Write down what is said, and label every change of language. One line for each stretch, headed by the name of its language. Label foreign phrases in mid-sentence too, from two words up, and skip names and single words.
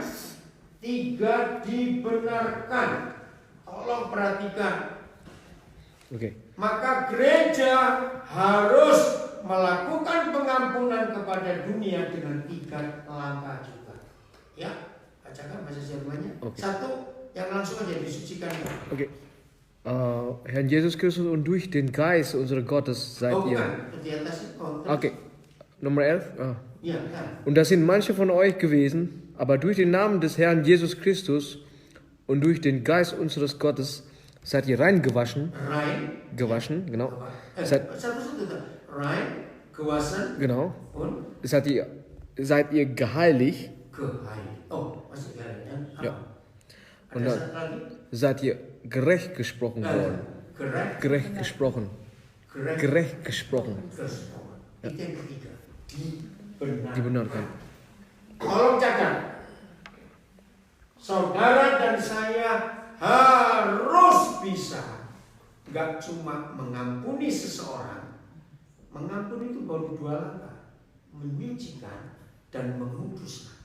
Indonesian: 3, dibenarkan. Tolong perhatikan. Maka gereja harus melakukan pengampunan kepada dunia dengan 3 langkah juga. Ya, bacakan bahasa Jermannya. 1, yang langsung aja disucikan.
German: Herrn Jesus Christus und durch den Geist unseres Gottes seid ihr. Okay, Nummer 11. Und das sind manche von euch gewesen, aber durch den Namen des Herrn Jesus Christus und durch den Geist unseres Gottes seid ihr rein gewaschen. Gewaschen, genau. Rein, gewaschen. Genau. Und? Seid ihr geheiligt.
Indonesian: Oh, masih geheiligt.
German: Ja. Und dann seid ihr gerecht gesprochen worden. Gerecht gesprochen. Gerecht gesprochen.
Indonesian: Itu yang ketiga. Dibenarkan. Tolong catat. Saudara dan saya harus bisa. Gak cuma mengampuni seseorang. Mengampuni itu baru 2 langkah. Menyucikan dan menguduskan.